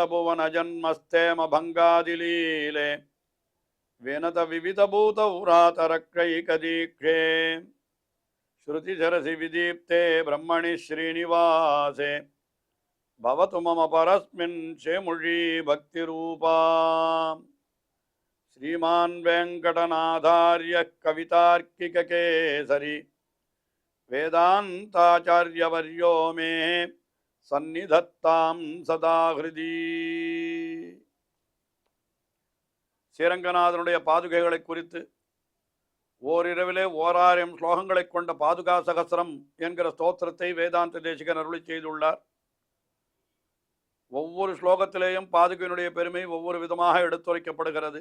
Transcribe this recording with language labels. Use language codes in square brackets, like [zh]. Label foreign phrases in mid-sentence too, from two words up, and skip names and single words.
[sa] भुवन जन्मस्थेम भङ्गादिलीले विनत विविध भूत व्रातरक्षैकदीक्षे श्रुतिशिरसि विदीप्ते ब्रह्मणि श्रीनिवासे भवतु मम परस्मिन् शेमुषी भक्तिरूपा श्रीमान वेंकटनाथार्य कवितार्किककेसरी वेदांताचार्यवर्यो मे सन्निधत्तां सदा हृदि [ta] ஸ்ரீரங்கநாதனுடைய பாதுகைகளை குறித்து ஓரிரவிலே 1000 ஸ்லோகங்களை கொண்ட பாதுகா சகஸ்ரம் என்கிற ஸ்தோத்திரத்தை வேதாந்த தேசிகன் அருளி செய்துள்ளார். ஒவ்வொரு ஸ்லோகத்திலேயும் பாதுகையினுடைய பெருமை ஒவ்வொரு விதமாக எடுத்துரைக்கப்படுகிறது.